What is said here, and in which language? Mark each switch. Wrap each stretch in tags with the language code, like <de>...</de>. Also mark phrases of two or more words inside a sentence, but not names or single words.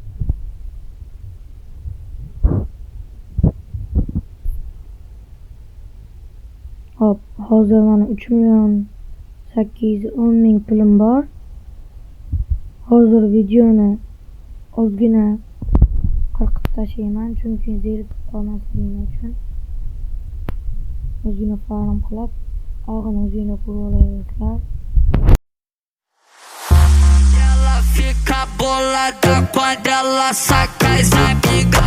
<uz>Hop, hozir mana 3.810.000 pulim bor. Hozir videoni ozgina qirqib tashlayman, chunki zerikib qolmasligim uchun. Ozgina farm qilib, og'ini o'zinglar ko'rib olasizlar.</uz> <pt>Ela fica bolada quando ela saca as amigas.</pt>